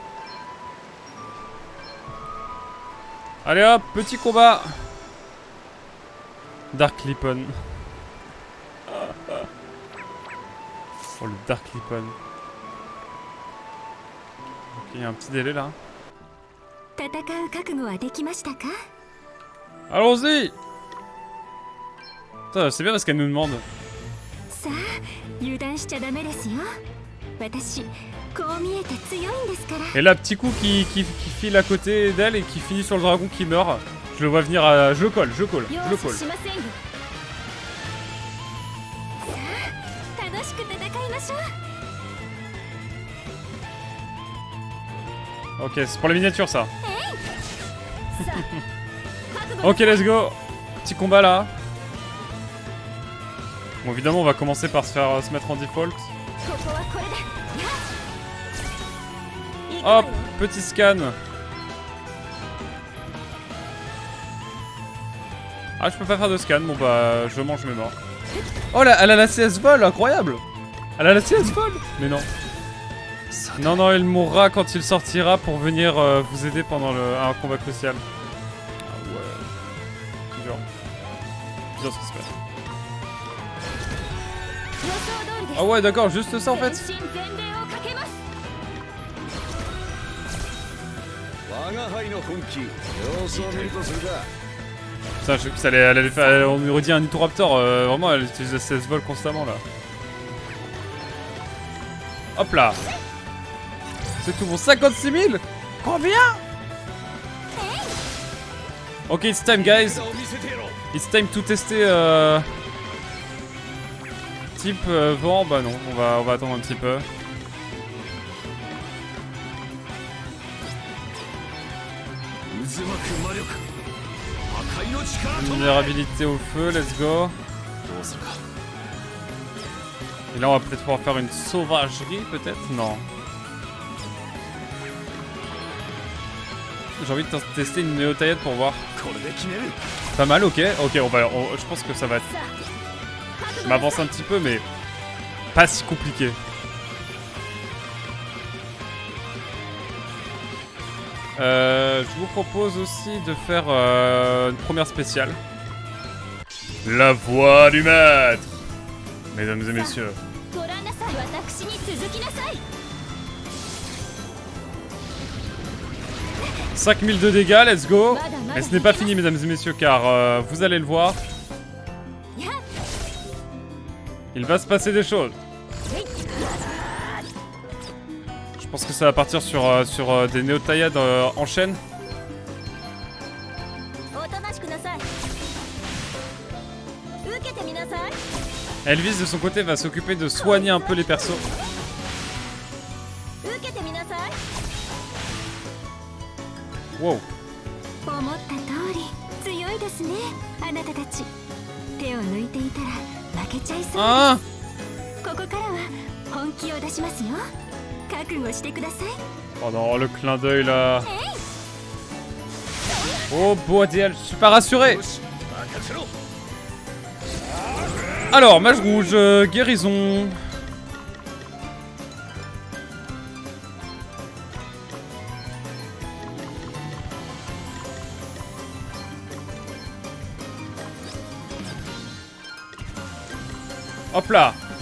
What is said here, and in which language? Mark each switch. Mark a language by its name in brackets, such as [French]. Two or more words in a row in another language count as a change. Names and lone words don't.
[French] Allez hop, petit combat. Dark Lipon. Oh le Dark Lipon. Ok, il y a un petit délai là. [Japanese] 戦う覚悟はできましたか？ [French] Allons-y. C'est bien parce qu'elle nous demande. [Japanese] さあ油断しちゃダメですよ。私こう見えて強いんですから。 [French] Et là, petit coup qui file à côté d'elle et qui finit sur le dragon qui meurt. Je le vois venir à... Je le colle. [Japanese] 容赦しませんよ。さあ楽しく戦いましょう。 [French] Ok, c'est pour la miniature ça. [Japanese] さあ覚悟 [English] Ok, let's go. [French] Petit combat là. Bon, évidemment, on va commencer par se mettre en default. [Japanese] ここはこれで。 [French] Hop, petit scan. Ah, je peux pas faire de scan. Bon bah, je mange mes morts. Oh là, elle a la CS vol, incroyable. Elle a la CS vol. Mais non. Non, non, il mourra quand il sortira pour venir vous aider pendant un combat crucial. Ah ouais. Dur. Dur ce qui se passe. [Japanese] 予想通りです。 [French] Ah ouais, d'accord, juste ça en fait. [Japanese] 全身全霊をかけます。 [French] Putain, je sais que ça allait faire. On aurait dit un Nitoraptor. Vraiment, elle utilise la CS vol constamment là. Hop là. C'est tout bon. 56 000. Combien? [English] Ok, it's time, guys. It's time to [French] tester. Type vent. Bah non, on va attendre un petit peu. Vulnérabilité au feu, [English] let's go. [French] Et là on va peut-être pouvoir faire une sauvagerie peut-être. Non. J'ai envie de tester une néo-taillette pour voir. Pas mal, ok. Ok, je pense que ça va être... Je m'avance un petit peu mais pas si compliqué. Je vous propose aussi de faire une première spéciale. La voix du maître. Mesdames et messieurs. [Japanese] ご覧なさい。私に続きなさい。 [French] 5000 de dégâts, [English] let's go. [French] Mais ce n'est pas fini mesdames et messieurs car vous allez le voir. Il va se passer des choses. Je pense que ça va partir sur des néo-taillades en chaîne. [Japanese] おとなしくなさい。受けてみなさい。 [French] Elvis de son côté va s'occuper de soigner un peu les persos. [Japanese] 受けてみなさい。 Wow. 思った通り強いですね。あなたたち手を抜いていたら負けちゃいそうです。 Ah. ここからは本気を出しますよ。覚悟してください。 [French] Oh non, le clin d'œil là. Oh Boadiel, je suis pas rassuré. Alors, mage rouge, guérison. Hop là.